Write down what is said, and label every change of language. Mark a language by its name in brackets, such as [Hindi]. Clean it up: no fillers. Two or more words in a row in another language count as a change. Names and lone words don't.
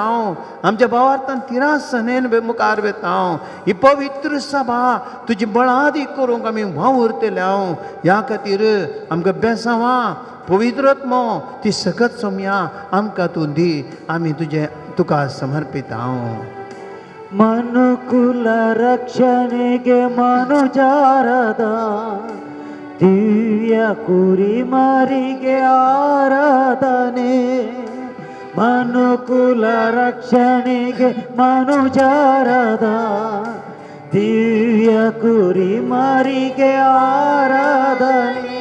[Konkani] आमच्या भावार्थान तिरासनेन मुखार वेता. ही पवित्र सभा तुजी बळादी करूंक आमी वावुरतल्या. ह्या खातीर आमकां बेसांवां पवित्रत्मो ती सकत सौम्या आमकां तूं दी. आमी तुका समर्पिता. [Kannada] ಮನುಕುಲ ರಕ್ಷಣೆಗೆ ಮನುಜಾರದ ದಿವ್ಯ ಕುರಿಮರಿಗೆ ಆರಾಧನೆ. ಮನುಕುಲ ರಕ್ಷಣೆಗೆ ಮನುಜಾರದ ದಿವ್ಯ ಕುರಿಮರಿಗೆ ಆರಾಧನೆ.